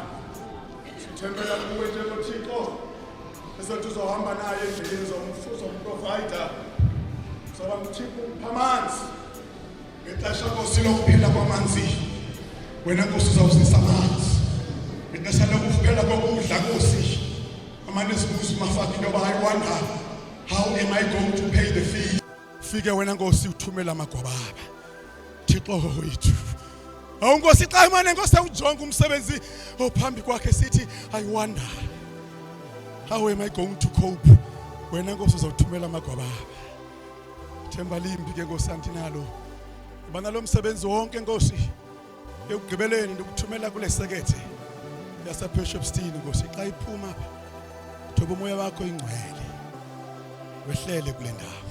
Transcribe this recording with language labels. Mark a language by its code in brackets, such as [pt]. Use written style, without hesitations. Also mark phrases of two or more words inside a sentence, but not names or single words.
[xh] Sithembela kuwe njengoThixo. Esothi uzohamba naye endleleni zomprovider. Soba uThixo phamanzi. Ngexesha Nkosi lokuphela kwamanzi. Wena Nkosi uzawusisa amanzi. Ngexesha lokuphela kokudla Nkosi. Amanye sibuza mafaki ngoba [en] I wonder how am I going to pay the fee? [xh] Fike wena Nkosi uthumela amagwababa. Thixo wethu. Nkosi xa imane Nkosi ujonga umsebenzi ophambi kwakhe sithi [en] I wonder how am I going to cope? [xh] Wena Nkosi uzawuthumela amagwababa. Themba limbi ke Nkosi antinalo. Bana lo msebenzi wonke Nkosi ekugqibeleni ndikuthumela kule sekethe yaseBishopstone Nkosi xa iphuma thoba umoya wakho ingcwele wehlele kule ndawo.